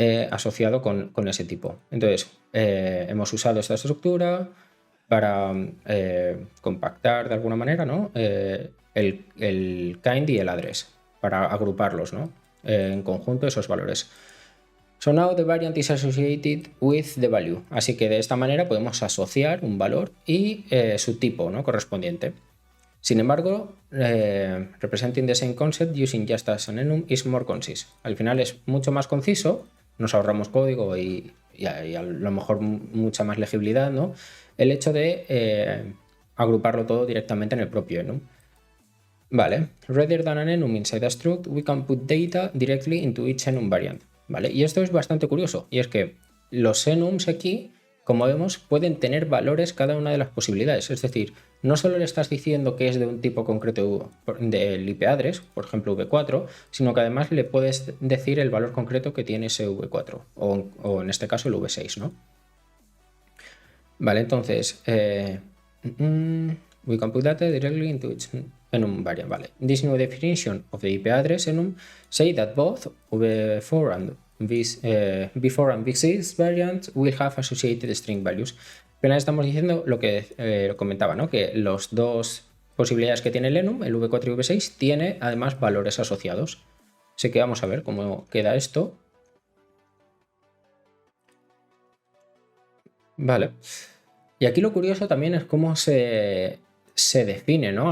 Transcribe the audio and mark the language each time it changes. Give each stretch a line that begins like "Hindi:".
Spanish: Asociado con ese tipo. Entonces, hemos usado esta estructura para compactar de alguna manera, ¿no? El kind y el address, para agruparlos, ¿no? En conjunto esos valores.
English: So now the variant is associated with the value.
Spanish: Así que de esta manera podemos asociar un valor y su tipo, ¿no? Correspondiente. Sin embargo,
English: representing the same concept using just as an enum is more concise.
Spanish: Al final es mucho más conciso, nos ahorramos código y a lo mejor mucha más legibilidad, ¿no? El hecho de agruparlo todo directamente en el propio enum. Vale,
English: rather than an enum inside a struct, we can put data directly into each enum variant.
Spanish: Vale, y esto es bastante curioso, y es que los enums aquí, como vemos, pueden tener valores cada una de las posibilidades. Es decir, no solo le estás diciendo que es de un tipo concreto del IP address, por ejemplo v4, sino que además le puedes decir el valor concreto que tiene ese v4, o en este caso el v6, ¿no? Vale, entonces,
English: we can put data directly into each enum variant.
Spanish: Vale.
English: This new definition of the IP address enum say that both v4 and v4 and v6 variants will have associated string values.
Spanish: Pero estamos diciendo lo que comentaba, ¿no? Que los dos posibilidades que tiene el enum, el v4 y v6, tiene además valores asociados. Así que vamos a ver cómo queda esto. Vale. Y aquí lo curioso también es cómo se define, ¿no?